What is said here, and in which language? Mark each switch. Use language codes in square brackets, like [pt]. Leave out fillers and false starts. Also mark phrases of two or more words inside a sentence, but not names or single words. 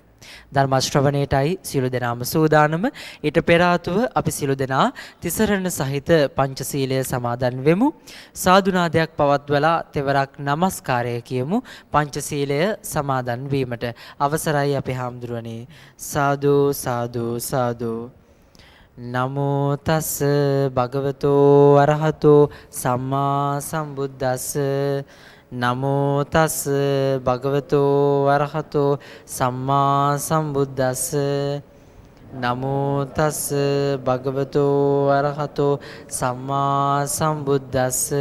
[si] ධර්ම ශ්‍රවණයටයි සියලු දෙනාම සූදානම. ඊට පෙර ආතුව අපි සියලු දෙනා තිසරණ සහිත පංචශීලය සමාදන් වෙමු. සාදුනාදයක් පවත්වලා තෙවරක් নমස්කාරය කියමු. පංචශීලය සමාදන් වීමට අවසරයි අපේ හාමුදුරනේ. සාදු සාදු සාදු. [pi] නමෝ තස් භගවතෝ අරහතෝ සම්මා සම්බුද්දස්ස නමෝ තස් භගවතෝ අරහතෝ සම්මා සම්බුද්දස්ස නමෝ තස් භගවතෝ අරහතෝ සම්මා සම්බුද්දස්ස.